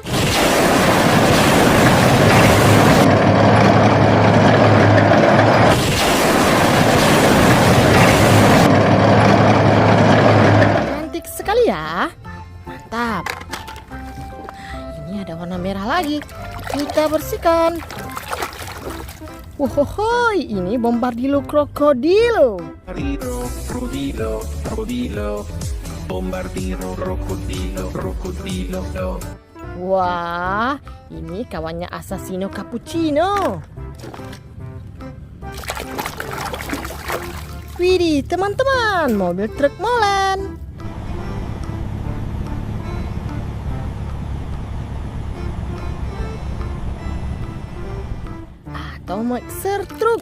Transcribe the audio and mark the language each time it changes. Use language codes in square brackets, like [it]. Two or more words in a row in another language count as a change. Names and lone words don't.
[id] Cantik sekali ya. Mantap. Nah, ini ada warna merah lagi. Kita bersihkan. Wohohoi, ini Bombardilo Krokodilo. Krokodilo, krokodilo, Bombardilo, krokodilo, krokodilo. Wah, ini kawannya Assassino Cappuccino. Widih, teman-teman, mobil truk molen. Atau mixer truk.